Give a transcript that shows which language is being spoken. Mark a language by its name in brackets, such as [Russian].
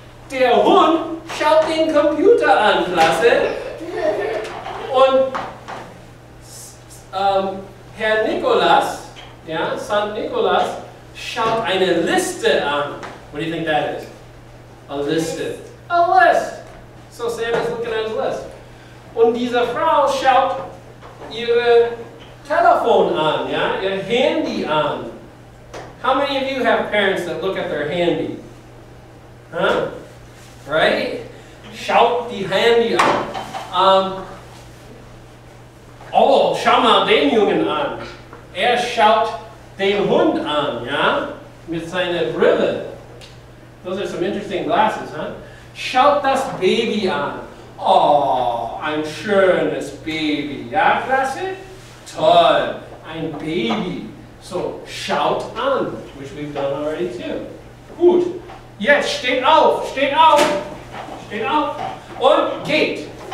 [German] Der Hund schaut den Computer an, Klasse. Und Herr Nikolas, ja, St. Nicholas, schaut eine Liste an. [English] What do you think that is? A liste. A list. So Santa's looking at his list. [German] Und diese Frau schaut ihr Telefon an, ja, ihr Handy an. [English] How many of you have parents that look at their handy? Huh? Right? [German] Schaut die Handy an. Oh, schau mal den Jungen an. Er schaut den Hund an, ja, mit seiner Brille. [English] Those are some interesting glasses, huh? [German] Schaut das Baby an. Oh, ein schönes Baby. Ja, Klasse? Toll. Ein Baby. [English] So, [German] schaut an, [English] which we've done already too. [German] Gut. Jetzt steht auf, steht auf, steht auf und geht.